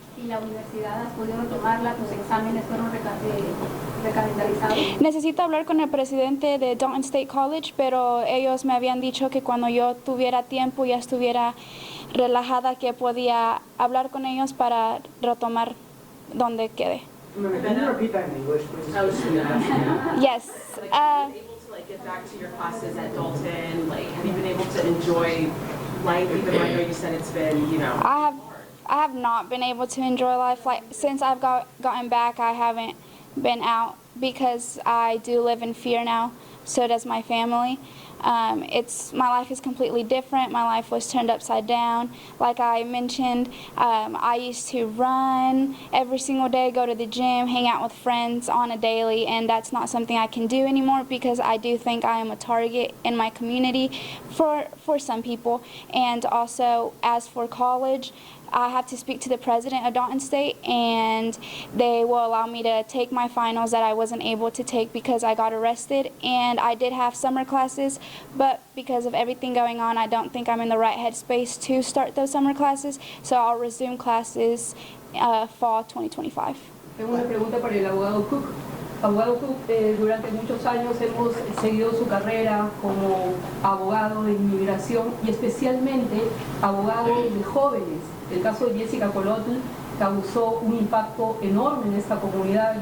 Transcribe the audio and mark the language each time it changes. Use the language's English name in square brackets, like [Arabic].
[Spanish] ¿Y la universidad has podido retomarla? ¿Tus exámenes fueron recalendarizados? Necesito hablar con el presidente de Dalton State College, pero ellos me habían dicho que cuando yo tuviera tiempo y ya estuviera relajada, que podía hablar con ellos para retomar donde quede. [English] Can you repeat that in English, please? I was just gonna ask you. Yes. Like, have you been able to like get back to your classes at Dalton? Like, have you been able to enjoy life, even though I know you said it's been, you know? I have not been able to enjoy life. Like, since I've gotten back, I haven't been out because I do live in fear now. So does my family. My life is completely different. My life was turned upside down. Like I mentioned, I used to run every single day, go to the gym, hang out with friends on a daily, and that's not something I can do anymore because I do think I am a target in my community for some people. And also, as for college, I have to speak to the president of Dalton State, and they will allow me to take my finals that I wasn't able to take because I got arrested. And I did have summer classes, but because of everything going on, I don't think I'm in the right headspace to start those summer classes. So I'll resume classes fall 2025. [Spanish] Tengo una pregunta para el abogado Cook. Abogado Cook, durante muchos años hemos seguido su carrera como abogado de inmigración y especialmente abogado de jóvenes. El caso de Jessica Colotl causó un impacto enorme en esta comunidad.